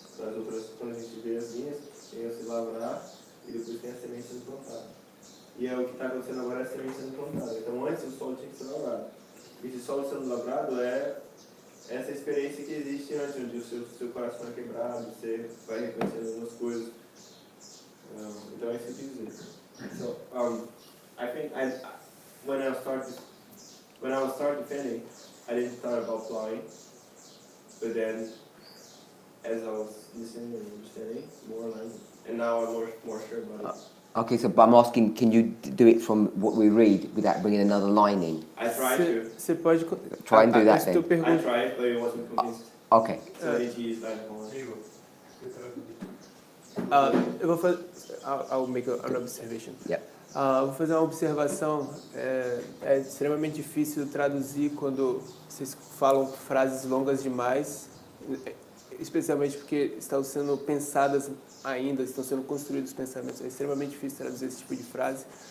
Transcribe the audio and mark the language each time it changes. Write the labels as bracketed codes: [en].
[pt] As outras, quando a gente vê as linhas, tem que se lavrar e depois tem a semente sendo plantada. E é o que está acontecendo agora, é a semente sendo plantada. Então antes o solo tinha que ser lavrado. E esse solo sendo lavrado é essa experiência que existe antes, onde o seu coração é quebrado, você vai reconhecendo algumas coisas. Então é isso que eu quis dizer. [en] So, I think when I start defending, I didn't thought about plowing, but then as I was listening and understanding more, and now I'm more sure about it. Okay, so but I'm asking, can you do it from what we read without bringing another line in? I tried to. [pt] Você pode [en] Try and do that then. I tried, but it wasn't convinced. Okay. So he is like, [pt] eu vou fazer. [en] I'll make an observation. Yeah. [pt] Vou fazer uma observação. É extremamente difícil traduzir quando vocês falam frases longas demais, especialmente porque estão sendo pensadas ainda, estão sendo construídos pensamentos. É extremamente difícil traduzir esse tipo de frase.